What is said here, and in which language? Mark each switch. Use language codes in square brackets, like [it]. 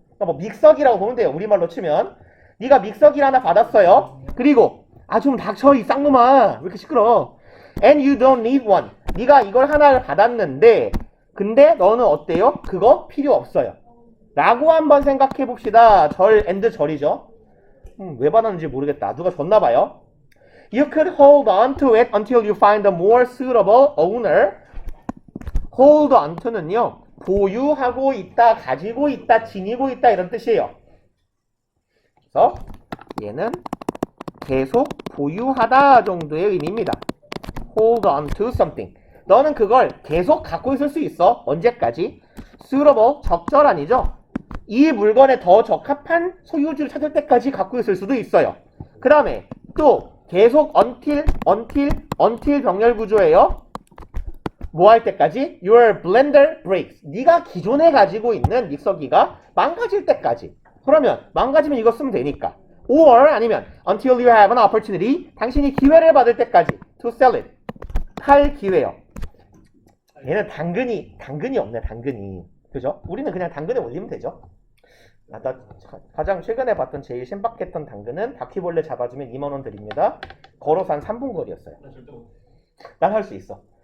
[ko] 그러니까 뭐 믹서기라고 보면 돼요. 우리말로 치면. 네가 믹서기를 하나 받았어요. 그리고 좀 닥쳐 이 쌍놈아. 왜 이렇게 시끄러워? [en] And you don't need one. [ko] 네가 이걸 하나를 받았는데 근데 너는 어때요? 그거 필요 없어요. 라고 한번 생각해 봅시다. 절 and 절이죠. 왜 받았는지 모르겠다. 누가 줬나 봐요. [en] You could hold on to it until you find a more suitable owner. hold on to는요. [ko] 보유하고 있다, 가지고 있다, 지니고 있다 이런 뜻이에요. 그래서 얘는 계속 보유하다 정도의 의미입니다. [en] hold on to something. [ko] 너는 그걸 계속 갖고 있을 수 있어. 언제까지? suitable, 적절한이죠. 이 물건에 더 적합한 소유주를 찾을 때까지 갖고 있을 수도 있어요. 그 다음에 또 계속 until 병렬 구조예요. 뭐 할 때까지? [en] Your blender breaks. [ko] 네가 기존에 가지고 있는 믹서기가 망가질 때까지. 그러면 망가지면 이거 쓰면 되니까. [en] Or [ko] 아니면 [en] until you have an opportunity. [ko] 당신이 기회를 받을 때까지. [en] To sell it. [ko] 팔 기회요. 얘는 당근이 없네. 당근이. 그죠? 우리는 그냥 당근에 올리면 되죠. 나 가장 최근에 봤던 제일 신박했던 당근은 바퀴벌레 잡아주면 2만원 드립니다. 걸어서 한 3분 거리였어요. 난 할 수 있어.